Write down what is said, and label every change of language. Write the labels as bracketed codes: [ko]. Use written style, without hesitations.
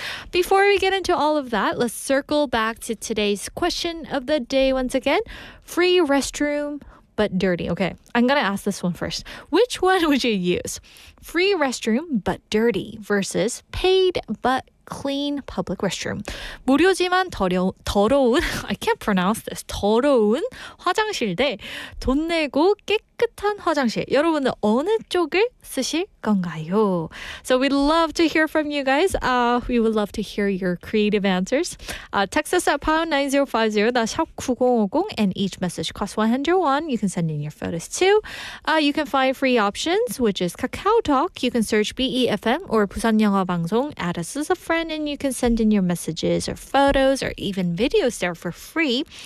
[en] Before we get into all of that, let's circle back to today's question of the day once again. Free restroom, but dirty. Okay, I'm going to ask this one first. Which one would you use? Free restroom, but dirty versus paid but clean public restroom. [ko] 무료지만 더러운 [en] I can't pronounce this. [ko] 더러운 화장실 대 돈 내고 깨끗한 화장실. 여러분은 어느 쪽을 쓰실 건가요? [en] So we'd love to hear from you guys. We would love to hear your creative answers. Text us at pound 9050. That's 샵 9050 and each message costs 101. You can send in your photos too. You can find free options, which is KakaoTalk. You can search BEFM or 부산 영어 방송. Add us as a friend and you can send in your messages or photos or even videos there for free.